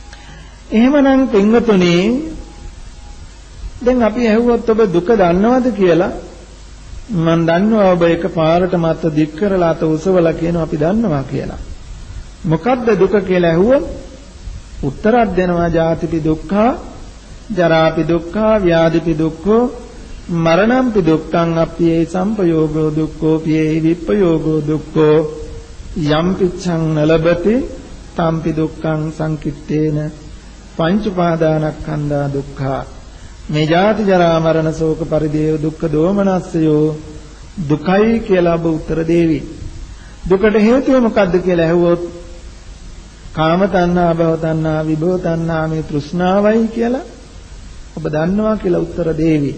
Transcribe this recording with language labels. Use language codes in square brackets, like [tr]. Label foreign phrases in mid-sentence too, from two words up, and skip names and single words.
[si] එහෙමනම් පින්වතුනි, දැන් අපි ඇහුවොත් ඔබ දුක දන්නවද කියලා මම දන්නවා ඔබ එකපාරට මත දික් කරලා අත උසවලා කියනවා අපි දන්නවා කියලා. මොකද්ද දුක කියලා ඇහුවොත් උත්තරයක් දෙනවා [pi] ජාතිපි දුක්ඛා, ජරාපි දුක්ඛා, ව්‍යාධිපි දුක්ඛෝ, මරණම්පි දුක්ඛං අප්පියේ සම්පයෝගෝ දුක්ඛෝ පියේ විප්පයෝගෝ දුක්ඛෝ යම් පිච්ඡං නලබති තම්පි දුක්ඛං සංකිට්ඨේන පංච උපාදානස්කන්ධා දුක්ඛා. [si] මේ ජාති ජරා මරණ ශෝක පරිදේව දුක්ඛ දෝමනස්සයෝ දුකයි කියලා ඔබ උත්තර දෙවි. දුකට හේතුව මොකද්ද කියලා ඇහුවොත් [pi] කාම තණ්හා, භව තණ්හා, විභව තණ්හා [si] මේ තෘෂ්ණාවයි කියලා ඔබ දන්නවා කියලා උත්තර දෙවි.